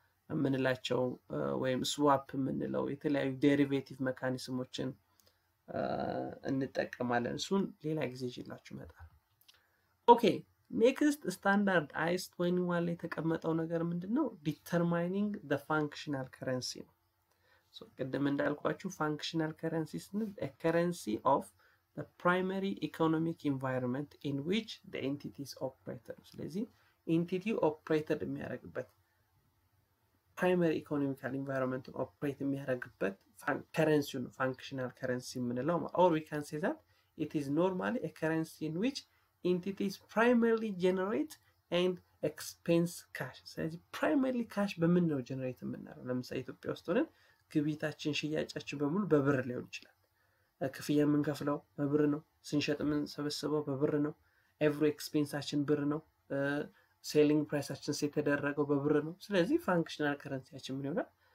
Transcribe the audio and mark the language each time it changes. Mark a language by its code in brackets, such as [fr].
[am] የምንላቸው ወይም ስዋፕ የምንለው የተለያዩ ዴሪቬቲቭ ሜካኒዝሞችን እንጠቀማለን። እሱን ሌላ ጊዜ ይዤላችሁ እመጣለሁ። ኦኬ ኔክስት ስታንዳርድ IAS 21 ላይ የተቀመጠው ነገር ምንድነው? [en] ዲተርማይኒንግ the functional currency ነው። [am] ሶ ቅድም እንዳልኳችሁ [en] functional currency ስንል a currency of the primary economic environment in which the entities operated። ስለዚህ entity operated የሚያደርግበት primary economical environment operate የሚያደርግበት currency ነው functional currency የምንለው። or we can say that it is normally a currency in which entities primarily generate and expense cash። ስለዚህ primarily cash [am] በምን ነው ጀነሬት የምናደርገው? ለምሳሌ ኢትዮጵያ ውስጥ ሆነን ግብይታችን ሽያጫችን በሙሉ በብር ሊሆን ይችላል። ክፍያ የምንከፍለው በብር ነው። ስንሸጥ የምንሰበስበው በብር ነው። ኤቭሪ ኤክስፔንሳችን ብር ነው። ሴሊንግ ፕራይሳችን የተደረገው በብር ነው። ስለዚህ ፋንክሽናል ከረንሲያችን ምን ይሆናል?